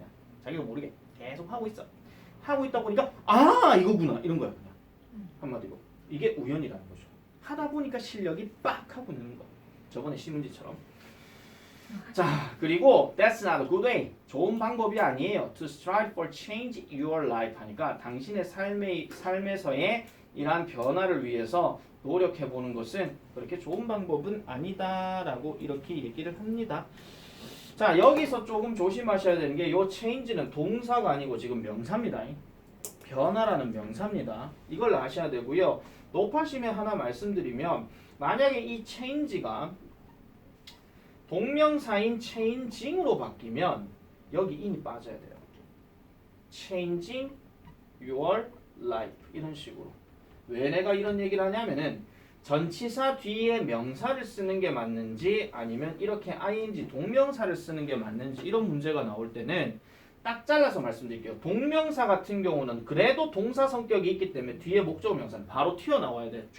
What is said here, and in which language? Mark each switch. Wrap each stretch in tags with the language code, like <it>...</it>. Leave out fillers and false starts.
<ko>그냥 자기가 모르게 계속 하고 있어. 하고 있다 보니까 이거구나 이런 거야. 그냥 한마디로 이게 우연이라는 거죠. 하다 보니까 실력이 빡 하고 느는 거. 저번에 신문지처럼. 자, 그리고</ko> <en>that's not a good way.</en> <ko>좋은 방법이 아니에요. To strive for change your life 하니까 당신의 삶에서의 이러한 변화를 위해서 노력해보는 것은 그렇게 좋은 방법은 아니다라고 이렇게 얘기를 합니다. 자, 여기서 조금 조심하셔야 되는 게 이 change는 동사가 아니고 지금 명사입니다. 변화라는 명사입니다. 이걸 아셔야 되고요. 높아심에 하나 말씀드리면 만약에 이 change가 동명사인 changing으로 바뀌면 여기 in이 빠져야 돼요.</ko> <en>changing your life</en> <ko>이런 식으로. 왜 내가 이런 얘기를 하냐면은 전치사 뒤에 명사를 쓰는 게 맞는지 아니면 이렇게 ing 동명사를 쓰는 게 맞는지 이런 문제가 나올 때는 딱 잘라서 말씀드릴게요. 동명사 같은 경우는 그래도 동사 성격이 있기 때문에 뒤에 목적어 명사는 바로 튀어나와야 돼.</ko>